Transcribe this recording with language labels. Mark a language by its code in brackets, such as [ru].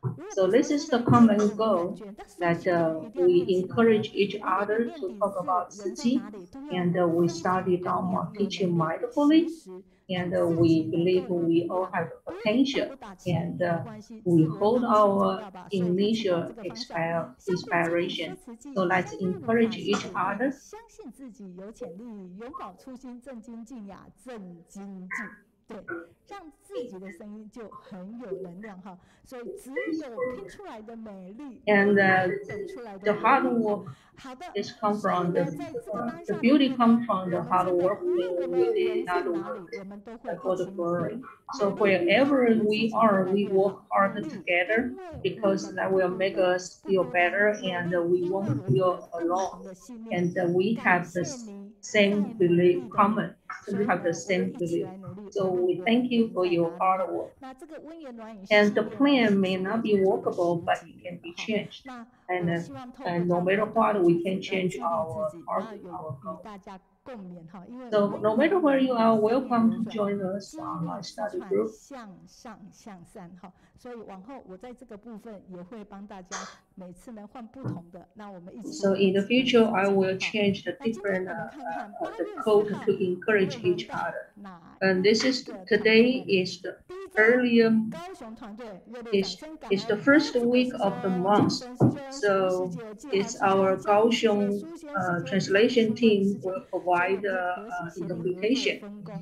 [en] So this is the common goal that we encourage each other to talk about Tzu Chi, and we study Dharma teaching mindfully, and we believe we all have the potential, and we hold our initial inspiration. So let's encourage each other. [zh] 相信自己有潜力，永葆初心，正精进呀，正精进。对，让自己的声音就很有能量哈。所以只有拼出来的美丽 [en] ，and the hard work is come from the beauty comes from the hard work we did not work for the glory. So wherever we are, we work hard together because that will make us feel better, and we won't feel alone. And we have the same belief common. So we have the same belief. So we thank you for your hard work. And the plan may not be workable, but it can be changed. And no matter what, we can change our target, our goal. So no matter where you are, welcome to join us online study group. [zh] 向上向善哈，所以往后我在这个部分也会帮大家每次呢换不同的，那我们一起。 [en] So in the future, I will change the different the code to encourage each other. And this is today is the earlier is the first week of the month. So it's our Kaohsiung translation team will provide the interpretation.